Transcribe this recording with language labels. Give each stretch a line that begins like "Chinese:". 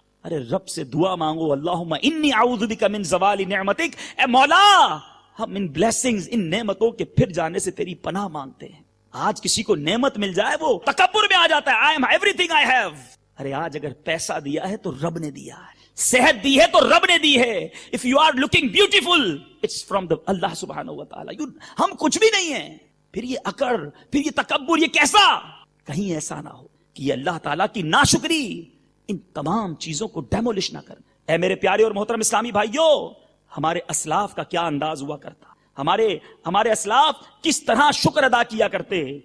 Urdu: ارے رب سے دعا مانگو,
Arabic: اللہم انی اعوذ بک من زوال نعمتک,
Urdu: اے مولا ہم ان بلیسنگز, ان نعمتوں کے پھر جانے سے تیری پناہ مانگتے ہیں. آج کسی کو نعمت مل جائے وہ تکبر میں آ جاتا ہے,
English: I am everything I have.
Urdu: ارے آج اگر پیسہ دیا ہے تو رب نے دیا ہے, صحت دی ہے تو رب نے دی ہے.
English: If you are looking beautiful, it's from the اللہ سبحانہ و تعالی.
Urdu: ہم کچھ بھی نہیں ہیں. پھر یہ اکڑ, پھر یہ تکبر, یہ کیسا؟ کہیں ایسا نہ ہو کہ یہ اللہ تعالیٰ کی ناشکری ان تمام چیزوں کو ڈیمولش نہ کر. اے میرے پیارے اور محترم اسلامی بھائیوں, ہمارے اسلاف کا کیا انداز ہوا کرتا, ہمارے اسلاف کس طرح شکر ادا کیا کرتے.